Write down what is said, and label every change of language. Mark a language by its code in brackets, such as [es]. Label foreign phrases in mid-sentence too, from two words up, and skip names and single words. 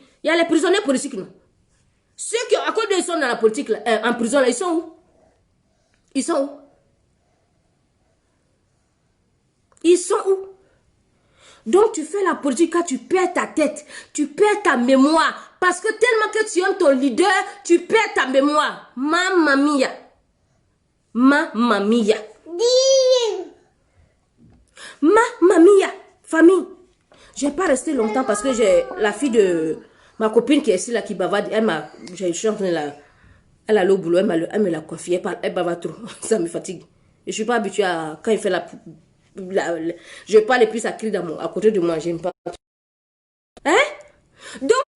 [fr] Il y a les prisonniers politiques, non? Ceux qui, à cause d'eux, sont dans la politique, là, en prison, là, ils sont où? Ils sont où? Ils sont où? Donc, tu fais la politique quand tu perds ta tête. Tu perds ta mémoire. Parce que tellement que tu aimes ton leader, tu perds ta mémoire. [it] Mamma mia. Mamma mia. Mamma mia. [fr] Famille. Je ne vais pas rester longtemps parce que j'ai la fille de ma copine qui est ici, là, qui bavarde. Je suis en train de la... Elle a au boulot, elle me l'a coiffée, elle bavarde trop. Ça me fatigue. Je ne suis pas habituée à... Quand il fait je parle plus, ça crie à côté de moi, j'aime pas.